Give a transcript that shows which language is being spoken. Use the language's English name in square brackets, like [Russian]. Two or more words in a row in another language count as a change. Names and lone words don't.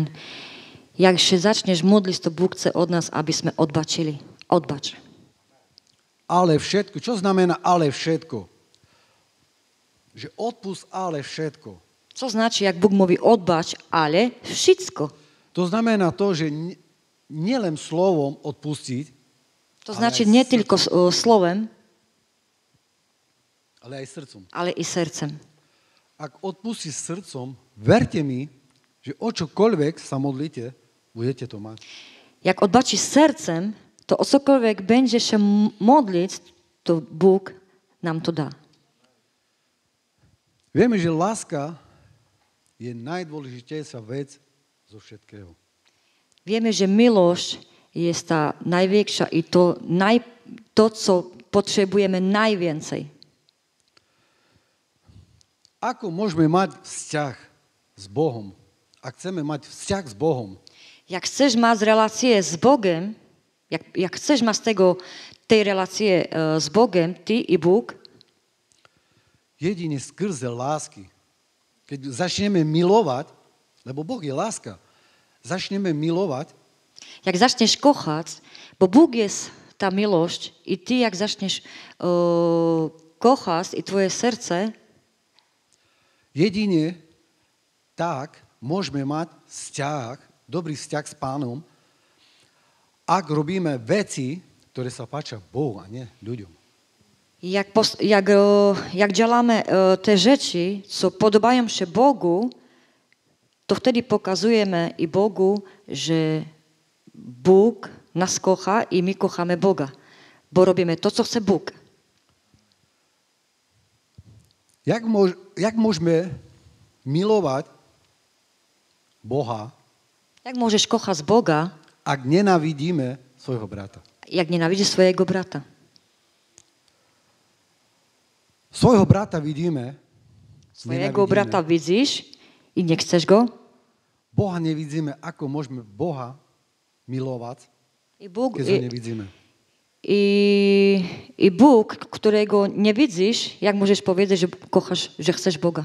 [Polish] Jak się zaczniesz modlić, to Bóg chce od nas, abyśmy odbaczyli. Odbacz. [Slovak] Ale všetko. Čo znamená ale všetko? Že odpust, ale všetko. [Polish] Co znaczy, jak Bóg mówi odbacz, ale wszystko. [Slovak] To znamená to, že nielen slovom odpustiť, [Polish] To Ale znaczy [Slovak] aj [Polish] nie tylko słowem, [Slovak] ale aj srdcom. [Polish] ale i sercem. [Slovak] Ak odpustíš srdcom, verte mi, že o čokoľvek sa modlíte, budete to mať. [Polish] Jak odbaczysz sercem, to o cokolwiek będzie się modlić, to Bóg nam to da. [Slovak] Vieme, že láska je najdôležitejšia vec zo všetkého. [Polish] Wiemy, że miłość jest ta największa i to, co potrzebujemy najwięcej. [Slovak] Ako môžeme mať vzťah s Bohom? Ak chceme mať vzťah s Bohom, [Polish] Jak chcesz mać relację z Bogiem, jak chcesz mać tej relacje z Bogiem, ty i Bóg, [Slovak] jedine skrze lásky. Keď začneme milovať, lebo Boh je láska, začneme milovať, [Polish] jak zaczniesz kochać, bo Bóg jest ta miłość i ty jak zaczniesz kochać i twoje serce, [Slovak] jedine tak môžeme mať vzťah, dobrý vzťah s Pánom, ak robíme veci, ktoré sa páčia Bohu a nie ľuďom. [Polish] jak działamy te rzeczy, co podobają się Bogu, to wtedy pokazujemy i Bogu, że Bóg nas kocha i my kochamy Boga, bo robimy to, co chce Bóg. [Slovak] Jak môžeme milovať Boha, [Polish] Jak możesz kochać Boga, [Slovak] ak nenávidíme svojho brata? [Polish] jak nienawidzisz swojego brata? [Slovak] Svojho brata vidíme, [Polish] Swojego brata widzisz i nie chcesz go? [Slovak] Boha nevidíme, ako môžeme Boha milovať, [Polish] I Bóg, [Slovak] keď ho nevidíme. [Polish] i Bóg, którego nie widzisz, jak możesz powiedzieć, że kochasz, że chcesz Boga?